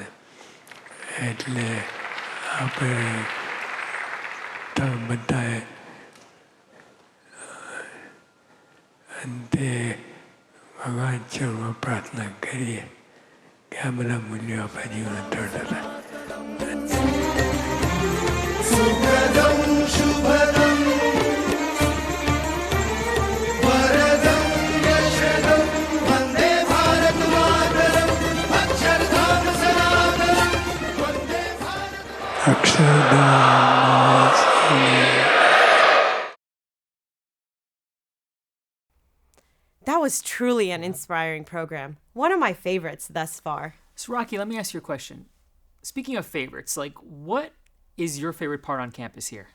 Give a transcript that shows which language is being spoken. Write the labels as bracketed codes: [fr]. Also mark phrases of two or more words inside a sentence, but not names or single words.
[gu] એટલે આપણે તમે બધાએ અંતે ભગવાન ચરણમાં પ્રાર્થના કરીએ કે આ બધા મૂલ્યો આપણા જીવનમાં તરતા [sa] सुखदं शुभदं वरदं यशदं वन्दे भारतमातरम् अक्षरधाम सनातनं वन्दे અક્ષરધામ. [en] That was truly an inspiring program. One of my favorites thus far. So, Rocky, let me ask you a question. Speaking of favorites, what is your favorite part on campus here?